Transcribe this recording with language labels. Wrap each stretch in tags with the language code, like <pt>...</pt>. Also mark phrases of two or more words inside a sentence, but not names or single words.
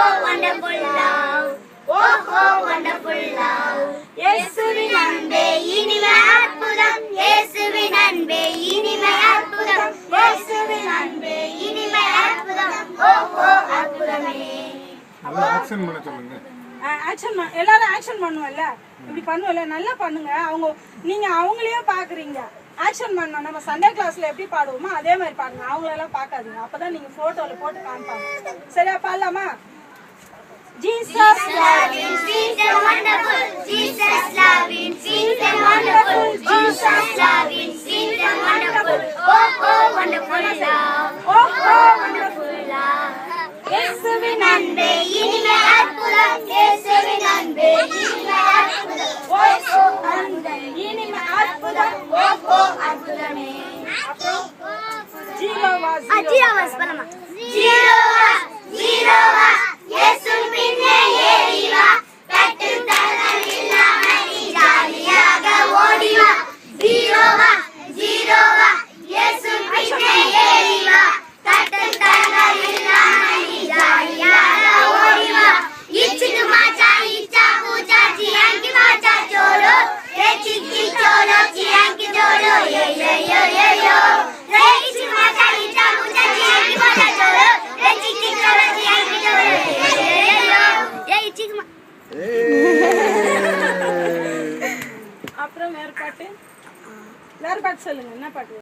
<en>wonderful love. Oh, wonderful love.</en> <ta>இயேசுவின் அன்பே இனிமை அற்புதம். இயேசுவின் அன்பே இனிமை அற்புதம். இயேசுவின் அன்பே இனிமை அற்புதம். ஓ அற்புதமே. நல்லா ஆக்ஷன் பண்ண சொல்லுங்க. ஆக்ஷன் எல்லாரும் ஆக்ஷன் பண்ணுவல்ல, இப்படி பண்ணுவல்ல, நல்லா பண்ணுங்க. நீங்க அவங்களையே பாக்குறீங்க. ஆக்ஷன் பண்ணணும். நம்ம</ta> <en>Sunday class</en> <ta>எப்படி பாடுவோமோ அதே மாதிரி பாடுங்க. அவங்களெல்லாம் பார்க்காதீங்க. அப்பதான் நீங்க போட்டோல போட்டு காமிப்பாங்க. சரியா? பாடலாமா?</ta> <en>Jesus loving, Jesus wonderful. Jesus loving, Jesus wonderful. Jesus loving, Jesus wonderful. Oh, wonderful love. Oh, wonderful love.</en> <ta>இயேசுவின் அன்பே இனிமை அற்புதம். இயேசுவின் அன்பே இனிமை அற்புதம். ஓ அன்பே இனிமை அற்புதம். ஓ அற்புதமே. ஜீரோவா பண்ணமா? ஜீரோவா இயேசு பின்னே ஏறி வா. கட்டுத் தடங்கள் இல்லாம நீ ஜாலியாக ஓடி வா. ஜீரோவா இயேசு பின்னே ஏறி வா. கட்டுத் தடங்கள் இல்லாம நீ ஜாலியாக ஓடி வா. இச்சுக்கு மாச்சா இச்சா பூச்சா சியாங்கி மாச்சா சோலோ. रे चिक्की चोलो चियांकी चोलो ये यो रे इच्ची माचा इच्चा पूचा चियांकी माचा चोलो. रे चिक्की चोलो चियांकी चोलो ये इच्ची அப்புறம் வேற பாட்டு சொல்லுங்க. என்ன பாட்டு?</ta>